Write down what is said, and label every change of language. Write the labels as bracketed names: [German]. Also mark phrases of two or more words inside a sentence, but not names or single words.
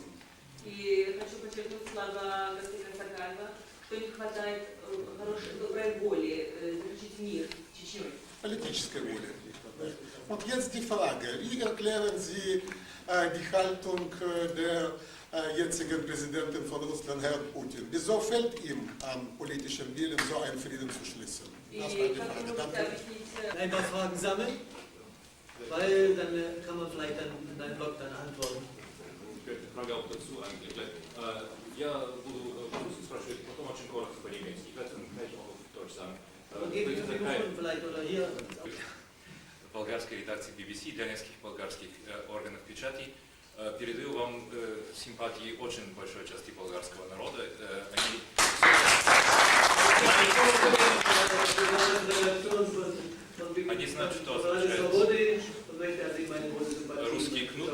[Russian] И хочу подчеркнуть слова господина Сакаева, что не хватает хорошей доброй воли заключить мир с Чечней. [German] Politische Wolle. Und jetzt die Frage, wie erklären Sie die Haltung der jetzigen Präsidentin von Russland, Herrn Putin? Wieso fehlt ihm an politischem Willen, so einen Frieden zu schließen? Das war die Frage. Danke. ein paar Fragen sammeln, weil dann kann man vielleicht dann in deinem Blog dann antworten. Frage auch dazu eigentlich. [Russian] Я буду по-русски спрашивать, потом очень коротко по-немецки. [German] Поэтому auch auf Deutsch sagen. Und geben Sie Mikrofon vielleicht oder hier. [Russian] Болгарской редакции BBC, для нескольких болгарских органов печати. Передаю вам симпатии очень большой части болгарского народа. Они знают, что означает русский кнут.